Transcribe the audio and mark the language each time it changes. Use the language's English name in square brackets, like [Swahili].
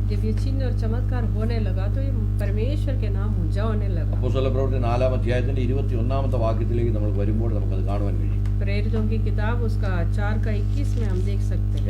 [Hindi] जब ये चिन्ह और चमत्कार होने लगा तो ये परमेश्वर के नाम ऊंचा होने लगा। [Malayalam] അപ്പോസ്തലപ്രവൃത്തി 4-ാം അധ്യായത്തിന്റെ 21-ാമത്തെ വാക്യത്തിലേക്ക് നമ്മൾ വരുമ്പോൾ നമുക്കത് കാണുവാൻ കഴിയും. [Hindi] प्रेरितों की किताब उसका 4:21 में हम देख सकते हैं।